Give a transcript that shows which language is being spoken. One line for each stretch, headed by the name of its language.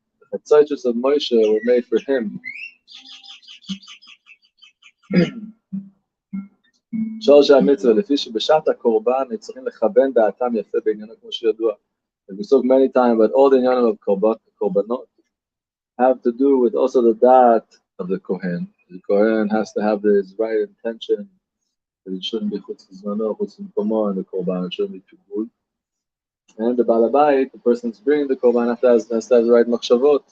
English: The chatzaitos of Moshe were made for him.
Hebrew: שלושה המצווה, לפי שבשעת הקורבן צריכים לכוון דעתם יפה בעניינו כמו שידוע.
English: And we spoke many times about all the inyanim of korbanot have to do with also the da'at of the kohen. The kohen has to have his right intention. That it shouldn't be chutz v'zmano, chutz v'mkomo, and the korban, it shouldn't be too good. And the balabayit, the person who's bringing the korban, has to have the right machshavot.